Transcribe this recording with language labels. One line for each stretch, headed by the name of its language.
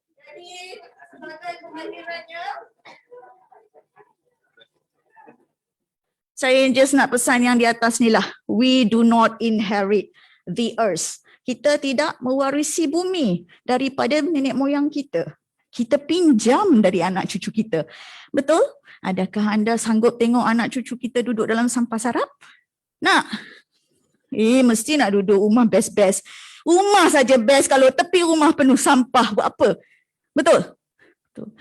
Malay: Jadi sebagai kehadirannya, saya just nak pesan yang di atas ni lah.
English: We do not inherit the earth.
Malay: Kita tidak mewarisi bumi daripada nenek moyang kita. Kita pinjam dari anak cucu kita. Betul? Adakah anda sanggup tengok anak cucu kita duduk dalam sampah sarap? Nak? Mesti nak duduk rumah best-best. Rumah saja best kalau tepi rumah penuh sampah. Buat apa? Betul? Betul.